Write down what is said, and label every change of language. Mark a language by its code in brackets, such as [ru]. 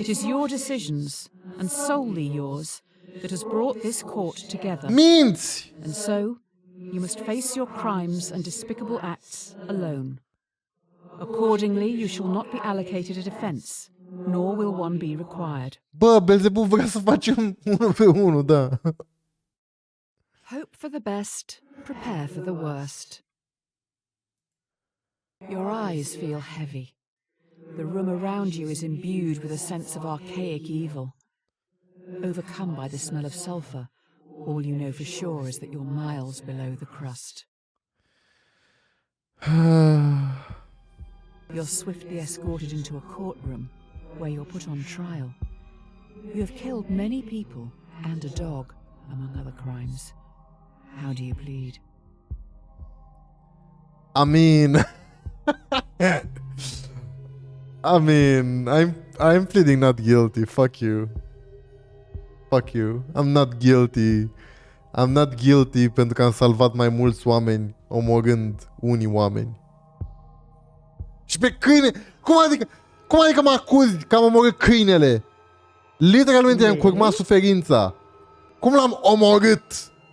[en] It is your decisions, and solely yours, that has brought this court together. [ro] Minți! [en] And so, you must face your crimes and despicable acts alone. Accordingly, you shall not be allocated a defense, nor will one be required. [ro] Bă, Belzebub vrea să facem 1v1, da. [en] Hope for the best, prepare for the worst. Your eyes feel heavy. The room around you is imbued with a sense of archaic evil. Overcome by the smell of sulphur, all you know for sure is that you're miles below the crust. You're swiftly escorted into a courtroom where you're put on trial. You have killed many people and a dog, among other crimes. How do you plead? I mean, I'm pleading not guilty. Fuck you. Fuck you. I'm not guilty. I'm not guilty [ro] pentru că am salvat mai mulți oameni omorând unii oameni. Și pe câine... Cum adică mă acuzi că am omorât câinele? Literalmente i-am curmat suferința. Cum l-am omorât?